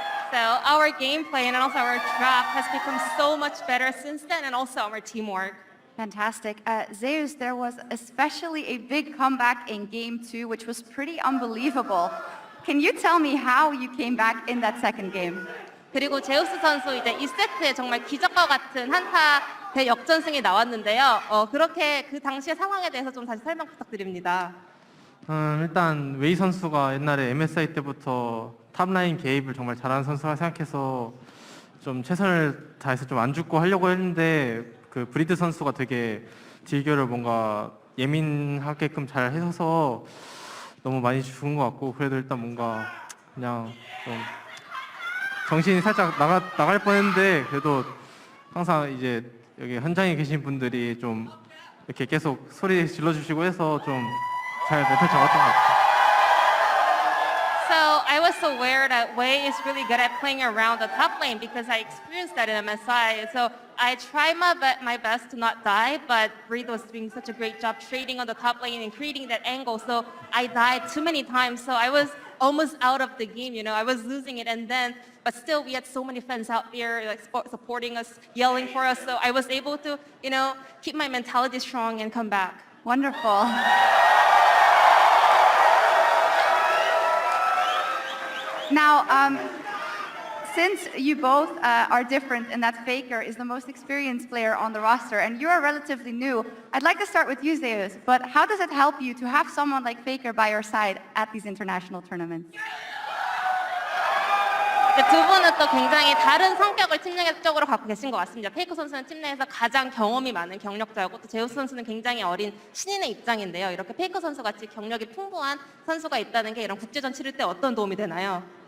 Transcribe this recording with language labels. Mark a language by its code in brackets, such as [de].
[en] So our gameplay and also our draft has become so much better since then, and also our teamwork. Fantastic. Zeus, there was especially a big comeback in Game 2, which was pretty unbelievable. Can you tell me how you came back in that second game? [ko] 그리고 제우스 선수 이제 2세트에 정말 기적과 같은 한타 대역전승이 나왔는데요. 그렇게 그 당시의 상황에 대해서 좀 다시 설명 부탁드립니다. 일단 웨이 선수가 옛날에 MSI 때부터 탑라인 개입을 정말 잘하는 선수라 생각해서 좀 최선을 다해서 좀 안 죽고 하려고 했는데, 그 브리드 선수가 되게 딜교를 뭔가 예민하게끔 잘 해서 너무 많이 죽은 것 같고, 그래도 일단 뭔가 그냥 좀 정신이 살짝 나갈 뻔했는데, 그래도 항상 이제 여기 현장에 계신 분들이 좀 이렇게 계속 소리 질러주시고 해서 좀 잘 멘탈 잡았던 것 같아요. [en] So I was aware that Wei is really good at playing around the top lane because I experienced that in MSI. So I tried my best to not die, but Breed was doing such a great job trading on the top lane and creating that angle. So I died too many times. So I was almost out of the game, I was losing it. But still we had so many fans out there like supporting us, yelling for us. So I was able to, keep my mentality strong and come back. Wonderful. Now, since you both are different and that Faker is the most experienced player on the roster and you are relatively new, I'd like to start with you, Zeus, but how does it help you to have someone like Faker by your side at these international tournaments? [ko] 두 분은 또 굉장히 다른 성격을 팀 내적으로 갖고 계신 것 같습니다. 페이커 선수는 팀 내에서 가장 경험이 많은 경력자고, 또 제우스 선수는 굉장히 어린 신인의 입장인데요. 이렇게 페이커 선수 같이 경력이 풍부한 선수가 있다는 게 이런 국제전 치를 때 어떤 도움이 되나요?